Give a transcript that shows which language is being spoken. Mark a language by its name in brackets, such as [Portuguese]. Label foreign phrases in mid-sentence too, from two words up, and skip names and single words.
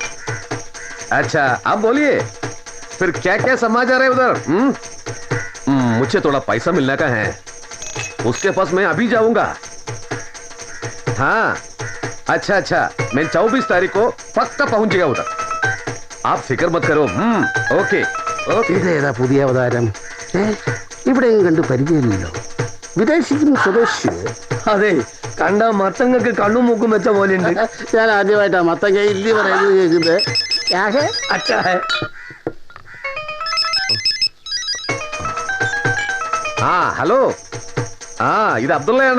[Hindi] अच्छा आप बोलिए, फिर क्या क्या समाचार है उधर? मुझे थोड़ा पैसा मिलने का है, उसके पास मैं अभी जाऊंगा. हाँ अच्छा, मैं 24 तारीख को पक्का पहुंचेगा उधर. आप फिक्र मत करो. ओके. [Malayalam] ഇതേതാ പുതിയ അവതാരം? ഇവിടെയും കണ്ട് പരിചയമില്ലല്ലോ. വിദേശിക്കും സ്വദേശി. അതെ, കണ്ട മത്തങ്ങക്ക് കണ്ണും മൂക്കും വെച്ച പോലെ ഉണ്ട്. ഞാൻ ആദ്യമായിട്ടാ മത്തങ്ങ ഇല്ലി പറയുന്നത് കേൾക്കുന്നത്. അച്ഛാ ഹലോ, ഇത് അബ്ദുള്ളയാണ്.